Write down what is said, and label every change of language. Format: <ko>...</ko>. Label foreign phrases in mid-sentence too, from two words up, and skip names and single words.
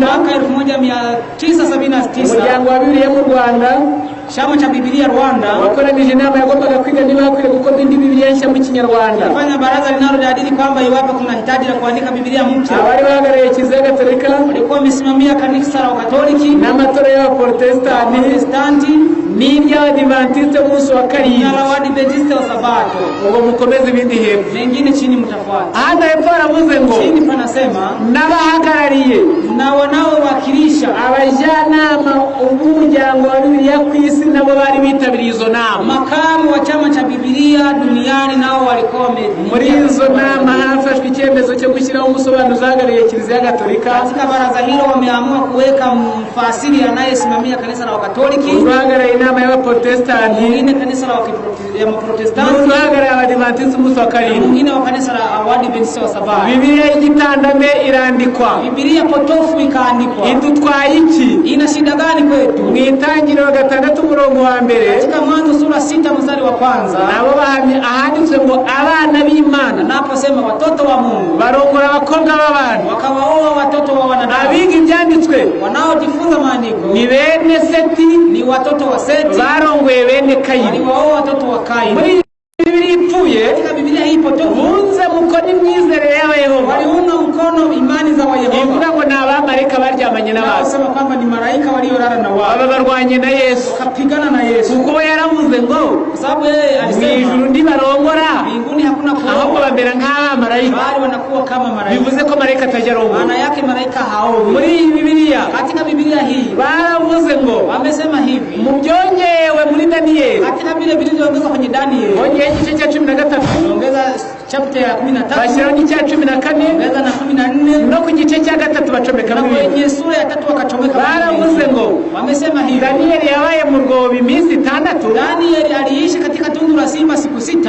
<sw>mwaka 1979</sw> <rw>umuryango wa Bibiliya mu Rwanda,</rw> <sw>chama cha Biblia Rwanda,</sw> <rw>wakoranije inama yagombaga kwiga niba hakwiriye gukorwa indi Biblia nshya mu Kinyarwanda.</rw> <sw>Fanya baraza linalojadili kwamba iwapo kuna hitaji la kuandika Biblia mpya.</sw> <rw>Abari bahagarariye Kiliziya Gatolika</rw> <sw>walikuwa wamesimamia kanisa la Katoliki</sw> <rw>n'amatorero y'Abaprotestanti n'iry'Abadiventiste b'umunsi wa karindwi</rw> <sw>na Waadventiste wa sabato.</sw> <rw>Ubwo mukomeze ibindi hepfo,</rw> <sw>mengine chini mtafuata.</sw> <rw>Hata hepfo aravuze ngo</rw> <sw>chini panasema</sw> <rw>n'abahagarariye</rw> <sw>na wanaowakilisha</sw> <rw>abajyanama b'umuryango wa Bibiliya ku isi nabo bari bitabiriye izo nama.</rw> <sw>Makamu wa chama cha Biblia duniani nao walikuwa</sw> <rw>muri izo nama hafashwe icyemezo cyo gushyiraho umusobanuzi uhagarariye Kiliziya Gatolika.</rw> <sw>Katika baraza hilo wameamua kuweka mfasiri anayesimamia kanisa la Katoliki,</sw> <rw>uhagarariye inama y'Abaprotestanti,</rw> <sw>mwingine kanisa la Waprotestanti,</sw> <rw>uhagarariye Abadiventiste b'umunsi wa karindwi,</rw> <sw>mwingine wa kanisa la Waadventiste wa sabato.</sw> <rw>Biblia y'igitandame irandikwa,</rw> <sw>Biblia potofu ikaandikwa.</sw> <rw>Idutwaye iki?</rw> <sw>Ina shida gani kwetu?</sw> <rw>Mwitangiriro 6 umurongo wa mbere,</rw> <sw>katika Mwanzo sura 6 mstari wa kwanza,</sw> <rw>nabo ahanditswe ngo abana b'Imana,</rw> <sw>naposema watoto wa Mungu</sw> <rw>barongora abakobwa b'abantu,</rw> <sw>wakawaoa watoto wa wanadamu.</sw> <rw>Abiga ibyanditswe,</rw> <sw>wanaojifunza maandiko,</sw> <rw>ni bene Seti,</rw> <sw>ni watoto wa Seti,</sw> <rw>barongoye bene Kayini,</rw> <sw>waliwaoa watoto wa Kaini.</sw> <rw>Muri Biblia ipfuye,</rw> <sw>katika Biblia hii potofu,</sw> <rw>bunze mukoni mwizere ya Yehova,</rw> <sw>waliunga mkono imani za Yehova.</sw> <rw>Ivuga ngo n'abamarayika baryamanye n'abantu,</rw> <sw>wasema kwamba ni malaika waliolala na wao,</sw> <rw>aba barwanye na Yesu,</rw> <sw>kapigana na Yesu,</sw> <rw>kuko yaravuze ngo</rw> <sw>sababu yeye alisema</sw> <rw>ijuru ndi barongora,</rw> <sw>mbinguni hakuna kuoa,</sw> <rw>ahubwo bambera nk'abamarayika,</rw> <sw>bali wanakuwa kama malaika.</sw> <rw>bivuze ko malaika atajya arongora,</rw> <sw>maana yake malaika haowi.</sw> <rw>muri Biblia,</rw> <sw>katika Biblia hii</sw> <rw>baravuze ngo,</rw> <sw>wamesema hivi,</sw> <rw>mu byongewe muri Danieli,</rw> <sw>katika vile vilivyoongezwa kwenye Danieli,</sw> <rw>bongeye igice cya 13,</rw> <sw>ongeza chapter ya 13,</sw> <rw>bashyiraho n'icya 14,</rw> <sw>ongeza na 14,</sw> <rw>no ku gice cya 3 bacomeka</rw> <sw>na kwenye sura ya 3 wakachomeka.</sw> <rw>Baravuze ngo,</rw> <sw>wamesema hivi,</sw> <rw>Danieli yabaye mu rwobo iminsi 6.</rw> <sw>Danieli aliishi katika tundu la simba siku 6.</sw>